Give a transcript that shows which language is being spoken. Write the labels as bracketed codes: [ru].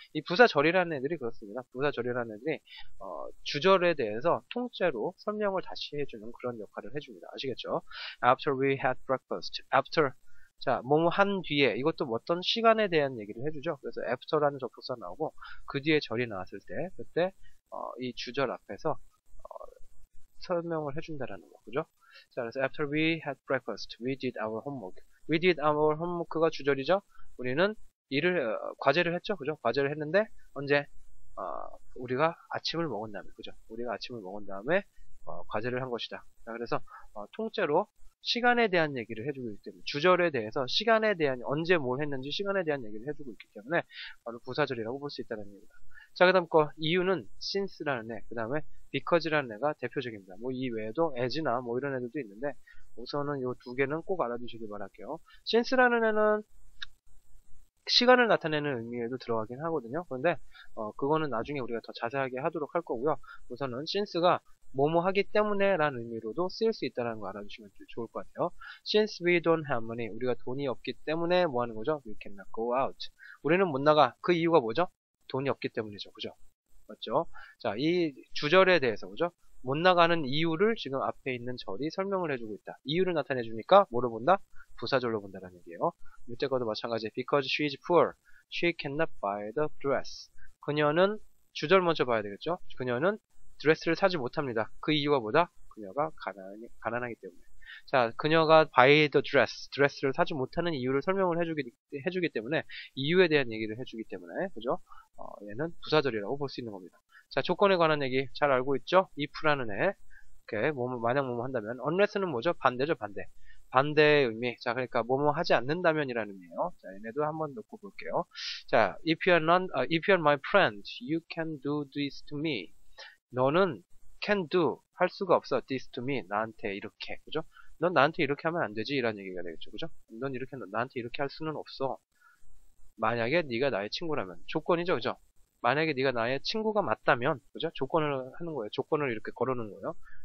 [ko] 이 부사절이라는 애들이 그렇습니다. 부사절이라는 애들이 주절에 대해서 통째로 설명을 다시 해주는 그런 역할을 해줍니다. 아시겠죠? [en] After we had breakfast. After. [ko] 자, 뭐뭐 한 뒤에 이것도 어떤 시간에 대한 얘기를 해주죠. 그래서 after라는 접속사 나오고 그 뒤에 절이 나왔을 때 그때 이 주절 앞에서 설명을 해준다라는 거, 그죠? 자, 그래서 [en] after we had breakfast, we did our homework. We did our homework가 [ko] 주절이죠. 우리는 과제를 했죠, 그죠? 과제를 했는데 언제? 우리가 아침을 먹은 다음에, 그죠? 우리가 아침을 먹은 다음에 과제를 한 것이다. 자, 그래서 통째로 시간에 대한 얘기를 해주고 있기 때문에 주절에 대해서 시간에 대한 언제 뭘 했는지 시간에 대한 얘기를 해주고 있기 때문에 바로 부사절이라고 볼 수 있다는 얘기입니다. 자, 그 다음 거 이유는 since라는 애, 그 다음에 because라는 애가 대표적입니다. 뭐 이 외에도 as나 뭐 이런 애들도 있는데 우선은 이 두 개는 꼭 알아두시길 바랄게요. since라는 애는 시간을 나타내는 의미에도 들어가긴 하거든요. 그런데 그거는 나중에 우리가 더 자세하게 하도록 할 거고요. 우선은 since가 뭐뭐 하기 때문에 라는 의미로도 쓰일 수 있다는 거 알아주시면 좋을 것 같아요. [en] Since we don't have money, [ko] 우리가 돈이 없기 때문에 뭐 하는 거죠? [en] We cannot go out. [ko] 우리는 못 나가. 그 이유가 뭐죠? 돈이 없기 때문이죠. 그죠? 맞죠? 자, 이 주절에 대해서, 그죠? 못 나가는 이유를 지금 앞에 있는 절이 설명을 해주고 있다. 이유를 나타내주니까 뭐로 본다? 부사절로 본다는 얘기예요. 이때과도 마찬가지. [en] Because she is poor, she cannot buy the dress. [ko] 그녀는 주절 먼저 봐야 되겠죠? 그녀는 드레스를 사지 못합니다. 그 이유가 뭐다? 그녀가 가난하기 때문에. 자, 그녀가 [en] buy the dress, [ko] 드레스를 사지 못하는 이유를 설명을 해주기 때문에 이유에 대한 얘기를 해주기 때문에, 그죠? 얘는 부사절이라고 볼 수 있는 겁니다. 자, 조건에 관한 얘기 잘 알고 있죠? if라는 애. 이렇게 만약 뭐뭐 한다면, unless는 뭐죠? 반대죠, 반대. 반대의 의미. 자, 그러니까 뭐뭐 하지 않는다면이라는 의미예요. 자, 얘네도 한번 놓고 볼게요. 자, [en] if you are my friend, you can do this to me. [ko] 너는 [en] can do [ko] 할 수가 없어. [en] this to me [ko] 나한테 이렇게, 그죠? 넌 나한테 이렇게 하면 안 되지 이라는 얘기가 되겠죠, 그죠? 넌 나한테 이렇게 할 수는 없어. 만약에 네가 나의 친구라면 조건이죠, 그죠? 만약에 네가 나의 친구가 맞다면, 그죠? 조건을 하는 거예요. 조건을 이렇게 걸어놓은 거예요.